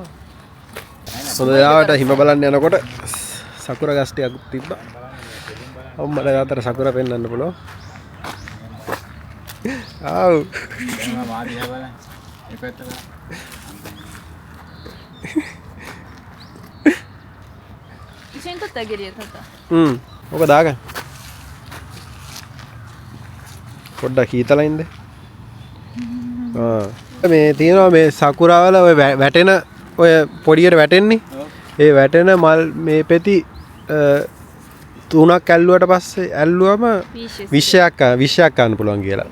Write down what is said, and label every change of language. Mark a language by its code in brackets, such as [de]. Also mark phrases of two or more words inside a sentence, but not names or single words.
[si] හොඳ වෙලාවට හිම බලන්න යනකොට සකුරා ගස් ටිකක් තිබ්බා. අම්මට යාතර සකුරා පෙන්වන්න පුළුවන්. ආව්. දැන් මා දිහා බලන්න. මේ පැත්ත බලන්න. Isin to tagiriya tata. ඔක දාගන්න. පොඩ්ඩක් හීතලින්ද? මේ තියෙනවා මේ සකුරා වල ඔය වැටෙන ඔය පොඩියට වැටෙන්නේ. ඒ වැටෙන මල් මේ පෙති තුනක් ඇල්ලුවට පස්සේ ඇල්ලුවම 20ක් ගන්න පුළුවන් කියලා.